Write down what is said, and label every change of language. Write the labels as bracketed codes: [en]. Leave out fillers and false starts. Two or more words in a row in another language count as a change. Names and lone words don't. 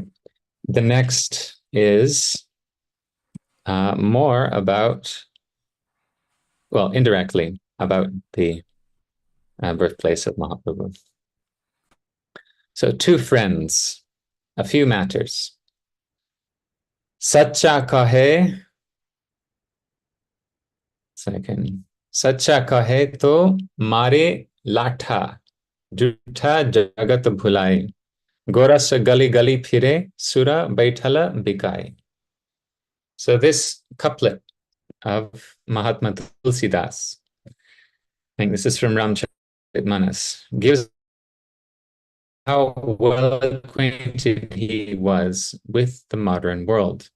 [en] The next is more about, well, indirectly about the birthplace of Mahaprabhu. So two friends, a few matters. [hi] सच्चा कहे, second. सच्चा कहे तो मारे लाठा, झूठा जगत भुलाई. गोरस गली गली फिरे, सुरा बैठला बिकाई. [en] So this couplet of Mahatma Tulsidas, I think this is from Ramcharitmanas, gives how well acquainted he was with the modern world.